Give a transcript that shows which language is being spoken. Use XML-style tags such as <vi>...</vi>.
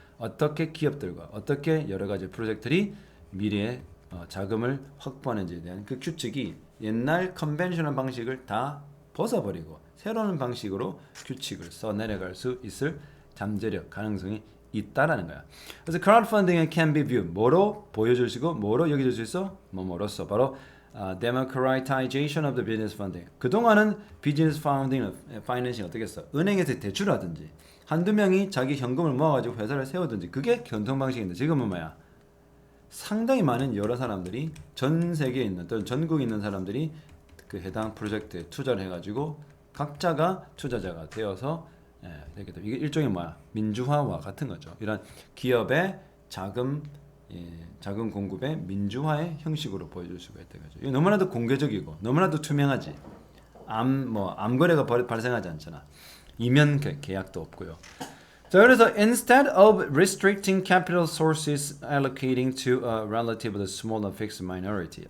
<ko>어떻게 기업들과 어떻게 여러 가지 프로젝트들이 미래에 자금을 확보하는지에 대한 그 규칙이 옛날 컨벤셔널 방식을 다 벗어버리고 새로운 방식으로 규칙을 써 내려갈 수 있을 잠재력, 가능성이 있다라는 거야. 그래서 crowdfunding은</ko> <en>can be viewed</en> <ko>뭐로 보여줄 수 있고 뭐로 여겨질 수 있어? 뭐로써 바로</ko> <en>democratization of the business funding.</en> <ko>그동안은 비즈니스 파이낸싱 어떻게 했어? 은행에서 대출하든지 한두 명이 자기 현금을 모아가지고 회사를 세우든지 그게 견통 방식인데 지금은 뭐야? 상당히 많은 여러 사람들이 전 세계에 있는 또는 전국에 있는 사람들이 그 해당 프로젝트에 투자를 해가지고 각자가 투자자가 되어서 되게 이게 일종의 뭐야? 민주화와 같은 거죠. 이런 기업의 자금 공급의 민주화의 형식으로 보여줄 수가 있다는 거죠. 이게 너무나도 공개적이고 너무나도 투명하지. 암 거래가 발생하지 않잖아. 이면 계약도 없고요. 자, 그래서</ko> <en>instead of restricting capital sources allocating to a relatively small and fixed minority.</en>